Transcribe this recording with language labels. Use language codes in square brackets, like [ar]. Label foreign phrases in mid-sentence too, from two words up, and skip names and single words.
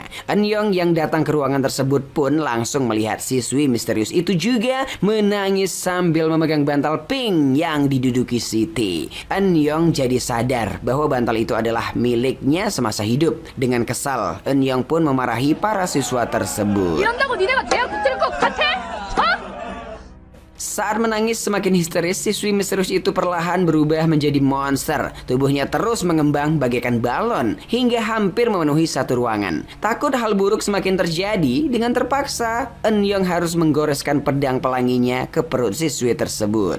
[id] Eun-young yang datang ke ruangan tersebut pun langsung melihat siswi misterius itu juga menangis sambil memegang bantal pink yang diduduki Siti. Eun-young jadi sadar bahwa bantal itu adalah miliknya semasa hidup. Dengan kesal, Eun-young pun memarahi para siswa tersebut. [ko] 이런다고 니네가 대학 붙을 것 같아? [id] Saat menangis semakin histeris, siswi misterius itu perlahan berubah menjadi monster. Tubuhnya terus mengembang bagaikan balon hingga hampir memenuhi satu ruangan. Takut hal buruk semakin terjadi, dengan terpaksa Eun-young harus menggoreskan pedang pelanginya ke perut siswi tersebut.